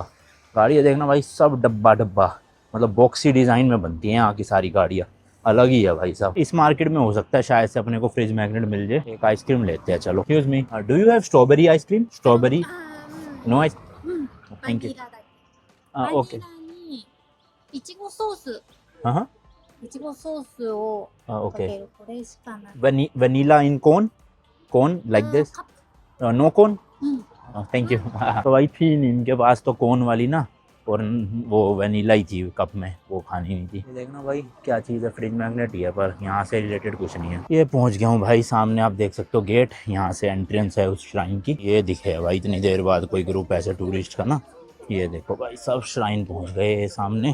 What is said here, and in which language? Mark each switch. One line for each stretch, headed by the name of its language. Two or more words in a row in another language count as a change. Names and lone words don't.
Hindi: गाड़ी है देखना भाई, सब डब्बा डब्बा, मतलब
English: boxy design
Hindi: में बनती हैं यहाँ की सारी गाड़ियाँ, अलग ही है भाई साहब। इस मार्केट में हो सकता है शायद से अपने को
English: fridge magnet
Hindi: मिल जाए। एक आइसक्रीम लेते हैं चलो।
English: Excuse me, do you have strawberry ice cream? Strawberry no ice, thank you. ओके
Japanese: いちごソース
Hindi: हाँ हाँ
Japanese: いちごソースをか
English: ओके
Japanese: けるこれしかない
English: Vanilla in cone like this,
Japanese: カップ
English: No cone,
Japanese: うん
English: Thank you.
Hindi: तो भाई थी नहीं इनके पास तो कोन वाली ना, और वो वनीला ही थी कप में, वो खानी नहीं थी। देखना भाई क्या चीज़ है,
English: fridge magnet
Hindi: ही है पर यहाँ से रिलेटेड कुछ नहीं है। ये पहुँच गया हूँ भाई सामने, आप देख सकते हो गेट, यहाँ से एंट्रेंस है उस श्राइन की। ये दिखे भाई इतनी देर बाद कोई ग्रुप ऐसे टूरिस्ट का ना। ये देखो भाई सब श्राइन पहुँच गए सामने।